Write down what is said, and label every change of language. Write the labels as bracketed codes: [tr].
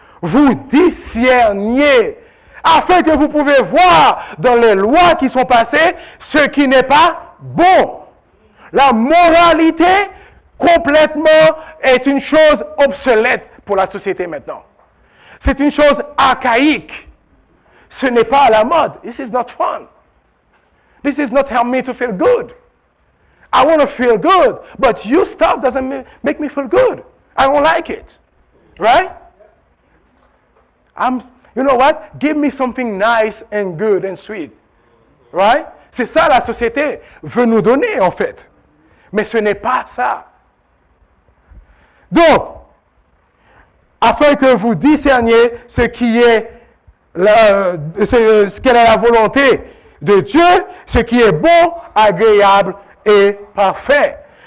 [fr] Vous discerniez, afin que vous pouvez voir dans les lois qui sont passées ce qui n'est pas bon. La moralité complètement est une chose obsolète pour la société maintenant. C'est une chose archaïque. Ce n'est pas à la mode. [en] This is not fun. This is not help me to feel good. I want to feel good, but your stuff doesn't make me feel good. I don't like it. Right? You know what? Give me something nice and good and sweet. Right? [fr] C'est ça la société veut nous donner en fait. Mais ce n'est pas ça. Donc, afin que vous discerniez ce quelle est la volonté de Dieu, ce qui est bon, agréable et parfait.